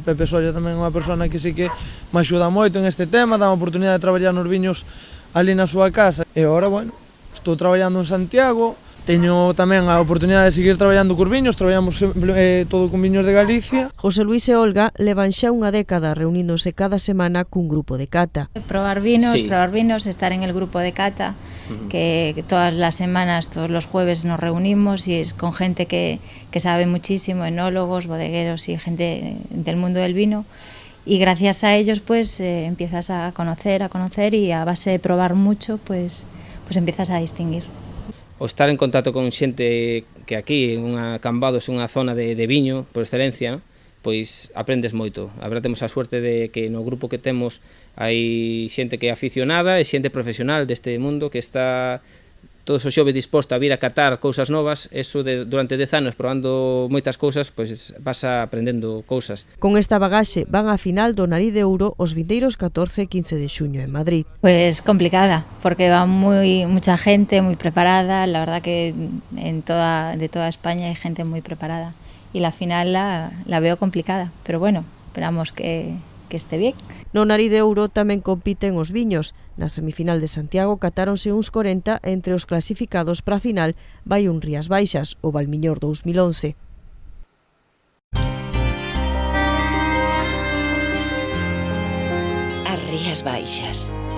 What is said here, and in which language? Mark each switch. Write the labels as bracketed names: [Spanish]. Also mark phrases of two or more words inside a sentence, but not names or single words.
[Galician] Pepe Solla tamén é unha persona que sí que me axuda moito en este tema, dá a oportunidade de traballar nos viños ali na súa casa. E agora, bueno, estou traballando en Santiago, teño tamén a oportunidade de seguir traballando cos viños, traballamos todo con viños de Galicia. José Luis e Olga levan xa unha década reuníndose cada semana cun grupo de cata. [Spanish] Probar vinos, estar en el grupo de cata, que todas las semanas, todos los jueves nos reunimos y es con gente que sabe muchísimo, enólogos, bodegueros y gente del mundo del vino. Y gracias a ellos pues empiezas a conocer y a base de probar mucho pues empiezas a distinguir. [Galician] O estar en contacto con xente que aquí, Cambados, é unha zona de viño por excelencia, pois aprendes moito. A verdade, temos a suerte de que no grupo que temos hai xente que é aficionada e xente profesional deste mundo que está todos os xoves disposto a vir a catar cousas novas. Eso durante 10 anos probando moitas cousas, pois vas aprendendo cousas. Con esta bagaxe van á final do Nariz de Ouro os vindeiros 14 e 15 de xuño en Madrid. [Spanish] Pues complicada, porque va mucha gente muy preparada, la verdad que de toda España hay gente muy preparada y la final la veo complicada, pero bueno, esperamos que este bien. [Galician] No Nariz de Ouro tamén compiten os viños. Na semifinal de Santiago catáronse uns 40 entre os clasificados para a final vai un Rías Baixas, o Valmiñor 2011. As Rías Baixas.